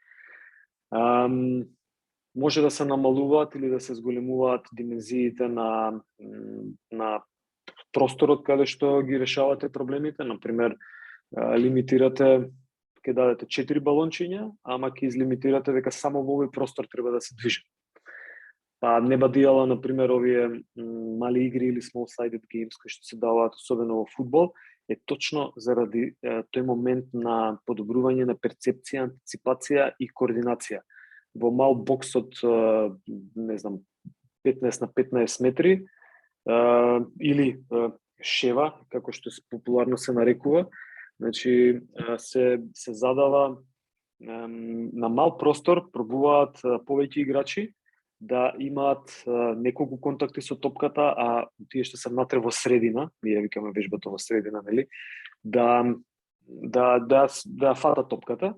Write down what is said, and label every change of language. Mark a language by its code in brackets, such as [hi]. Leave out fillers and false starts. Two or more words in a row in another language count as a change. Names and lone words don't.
[mk] Може да се намалуваат или да се зголемуваат димензиите на просторот каде што ги решавате проблемите, например, лимитирате, ќе дадете 4 балончиња, ама ќе излимитирате дека само во овој простор треба да се движи. Па не бадијала, например, овие мали игри или [en] small-sided games [mk] кои што се даваат, особено во фудбал, е точно заради тој момент на подобрување на перцепција, антиципација и координација. Во мал бокс од, не знам, 15 на 15 метри, или шева, како што популарно се нарекува, значи се задава на мал простор, пробуваат повеќе играчи да имаат неколку контакти со топката, а тие што се внатре во средина, ние викаме вежбата во средина, нели, да фата топката.